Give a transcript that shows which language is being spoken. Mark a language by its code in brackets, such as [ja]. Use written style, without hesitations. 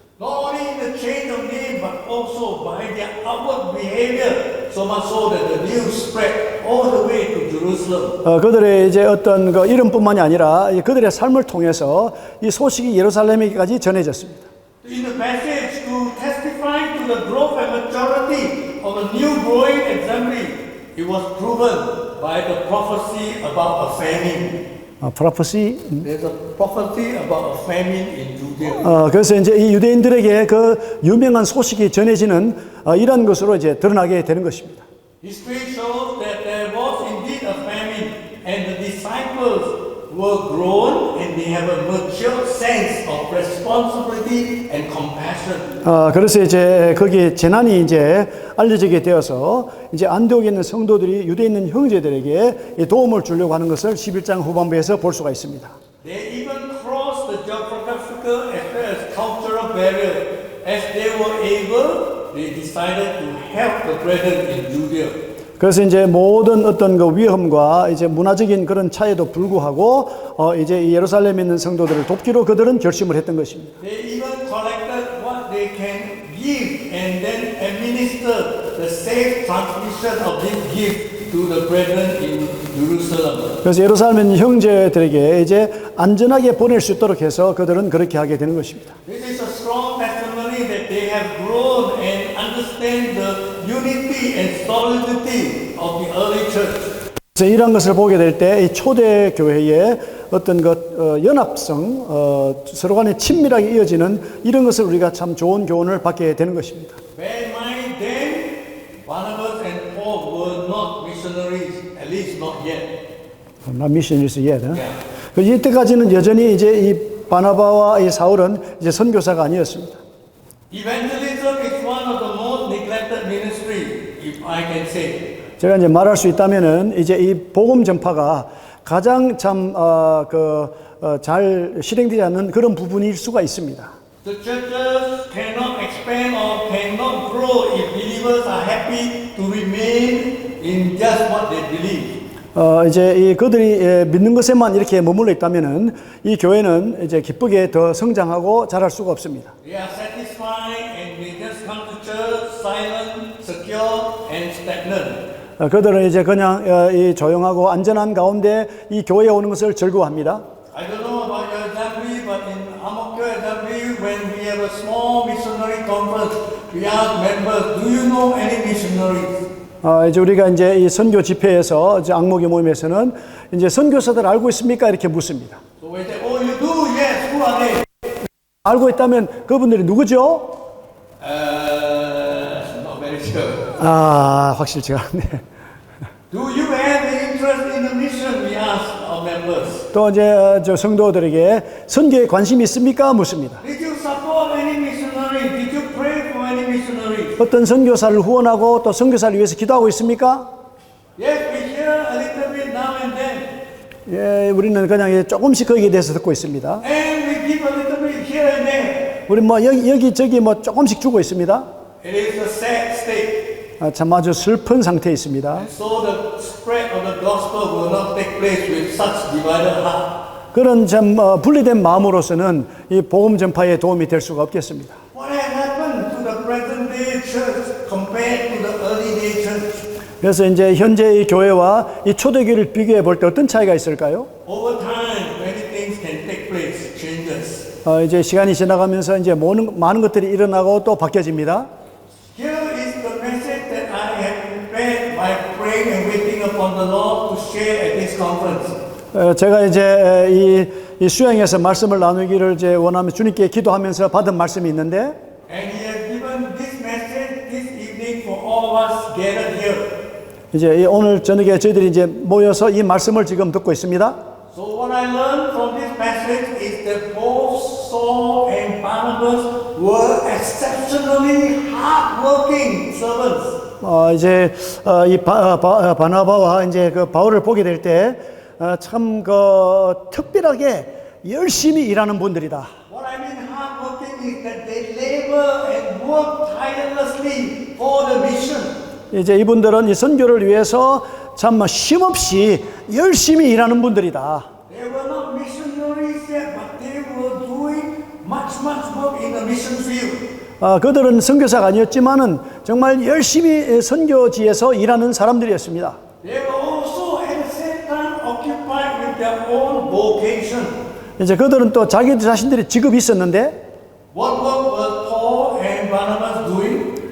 [en] Not only in the change of name, but also by their outward behavior, so much so that the news spread all the way to Jerusalem. [ko] 그들의 이제 어떤 그 이름뿐만이 아니라 그들의 삶을 통해서 이 소식이 예루살렘에까지 전해졌습니다. [en] In the passage, to testify to the growth and maturity of a new growing assembly, it was proven by the prophecy about a famine. 프로페시. There's a prophecy about a famine in Judea. [ko] 그래서 이제 이 유대인들에게 그 유명한 소식이 전해지는 이러한 것으로 이제 드러나게 되는 것입니다. [en] History shows that there was indeed a famine, and the disciples were grown, and they have a mature sense of responsibility and compassion. [ko] 그래서 이제 거기에 재난이 이제 알려지게 되어서 이제 안디옥에 있는 성도들이 유대에 있는 형제들에게 도움을 주려고 하는 것을 11장 후반부에서 볼 수가 있습니다. [en] They even crossed the geographical as well as cultural barrier. As they were able, they decided to help the brethren in Judea. [ko] 그래서 이제 모든 어떤 그 위험과 이제 문화적인 그런 차이도 불구하고 이제 이 예루살렘에 있는 성도들을 돕기로 그들은 결심을 했던 것입니다. [en] They even collected what they can give and then administer the safe transmission of this gift to the brethren in Jerusalem. [ko] 그래서 예루살렘 있는 형제들에게 이제 안전하게 보낼 수 있도록 해서 그들은 그렇게 하게 되는 것입니다. [en] This is a strong testimony that they have grown and understand the unity and solidity of the early church. [ko] 그래서 이런 것을 보게 될 때 이 초대 교회의 어떤 연합성, 서로 간에 친밀하게 이어지는 이런 것을 우리가 참 좋은 교훈을 받게 되는 것입니다. [en] Bear in mind then, Barnabas and Paul were not missionaries, at least not yet. Not missionaries yet. Yeah. [ko] 이때까지는 여전히 이제 이 바나바와 이 사울은 이제 선교사가 아니었습니다. [en] Evangelism is one of the most neglected ministry, if I can say. [ko] 제가 이제 말할 수 있다면은 이제 이 복음 전파가 가장 참 잘 실행되지 않는 그런 부분일 수가 있습니다. [en] The churches cannot expand or cannot grow if believers are happy to remain in just what they believe. [ko] 이제 이 그들이 믿는 것에만 이렇게 머물러 있다면은 이 교회는 이제 기쁘게 더 성장하고 자랄 수가 없습니다. [en] They are satisfied and they just come to church silent, secure and stagnant. [ko] 그들은 이제 그냥 이 조용하고 안전한 가운데 이 교회에 오는 것을 즐거워합니다. [en] I don't know about your assembly, but in Amokyo assembly, when we have a small missionary conference, we ask members, do you know any missionaries? [ko] 이제 우리가 이제 이 선교 집회에서 이제 악목의 모임에서는 이제 선교사들 알고 있습니까? 이렇게 묻습니다. [en] So we say, oh, you do? Yes. Who are they? [ko] 알고 있다면 그분들이 누구죠? [en] Not very sure. [ko] 확실히 제가 네. [en] Do you have any interest in the mission? We ask our members. [ko] 또 이제 저 성도들에게 선교에 관심이 있습니까? 묻습니다. [en] Did you support any missionary? Did you pray for any missionary? [ko] 어떤 선교사를 후원하고 또 선교사를 위해서 기도하고 있습니까? [en] Yes, we hear a little bit now and then. [ko] 예, 우리는 그냥 조금씩 거기에 대해서 듣고 있습니다. [en] And we give a little bit here and there. [ko] 우리 뭐 여기 저기 뭐 조금씩 주고 있습니다. [en] It is a sad state. [ko] 참 아주 슬픈 상태에 있습니다. [en] And so the spread of the gospel will not take place with such divided heart. [ko] 그런 참 분리된 마음으로서는 이 복음 전파에 도움이 될 수가 없겠습니다. [en] What has happened to the present day church compared to the early day church? [ko] 그래서 이제 현재 이 교회와 이 초대교회를 비교해 볼 때 어떤 차이가 있을까요? [en] Over time, many things can take place, changes. [ko] 이제 시간이 지나가면서 이제 많은 것들이 일어나고 또 바뀌어집니다. [en] Here is the message that I have prepared by praying and waiting upon the Lord to share at this conference. [ko] 제가 이제 이 수양에서 말씀을 나누기를 이제 원하며 주님께 기도하면서 받은 말씀이 있는데, [en] And He has given this message this evening for all of us gathered here. [ko] 이제 오늘 저녁에 저희들이 이제 모여서 이 말씀을 지금 듣고 있습니다. [en] So what I learned from this passage is that both Saul and Barnabas were exceptionally hardworking servants. [ko] 이제 이 바나바와 이제 그 바울을 보게 될 때 참 특별하게 열심히 일하는 분들이다. [en] What I mean hardworking is that they labor and work tirelessly for the mission. [ko] 이제 이분들은 이 선교를 위해서 참 쉼없이 열심히 일하는 분들이다. [en] They were not missionaries yet, but they were doing much work in the mission field. [ko] 그들은 선교사가 아니었지만은 정말 열심히 선교지에서 일하는 사람들이었습니다. [en] They were also at the same time occupied with their own vocation. [ko] 이제 그들은 또 자기 자신들의 직업이 있었는데, [en] What work were Paul and Barnabas doing?